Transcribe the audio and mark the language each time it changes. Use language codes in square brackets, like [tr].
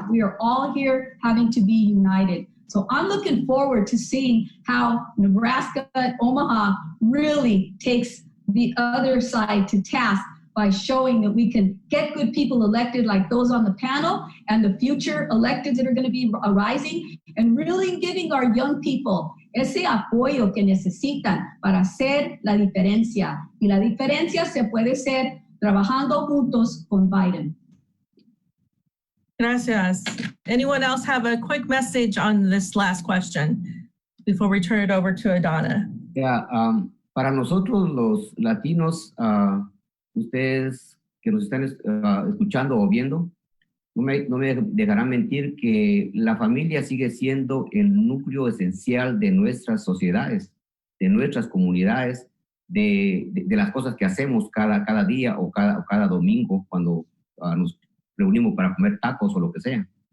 [en] We are all here having to be united. So I'm looking forward to seeing how Nebraska, Omaha really takes the other side to task by showing that we can get good people elected like those on the panel and the future electeds that are going to be arising, and really giving our young people [es] ese apoyo que necesitan para hacer la diferencia. Y la diferencia se puede hacer trabajando juntos con Biden. Gracias. [en] Anyone else have a quick message on this last question before we turn it over to Adana? [es] Yeah, para nosotros los latinos, ustedes que nos están escuchando o viendo, no me dejarán mentir que la familia sigue siendo el núcleo esencial de nuestras sociedades, de nuestras comunidades, de las cosas que hacemos cada día o cada domingo cuando nos reunimos para comer tacos o lo que sea.